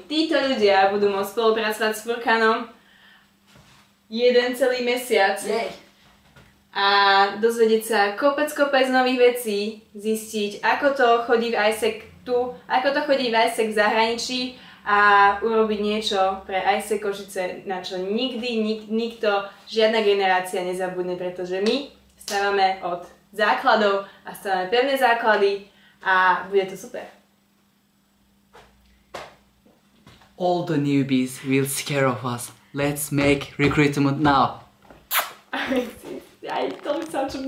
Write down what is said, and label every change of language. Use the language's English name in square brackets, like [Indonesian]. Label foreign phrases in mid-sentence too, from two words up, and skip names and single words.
[Slovak] Títo ľudia budú môcť spolupracovať s Furkanom jeden celý mesiac a dozvedieť sa kopec nových vecí, zistiť, ako to chodí v Isaac tu, ako to chodí v Isaac v zahraničí a urobiť niečo pre Isaac Košice, na čo nikdy nikto, žiadna generácia nezabudne, pretože my stávame od základov a stávame pevné základy a bude to super. [English] All the newbies will scare of us. Let's make recruitment now. I told such a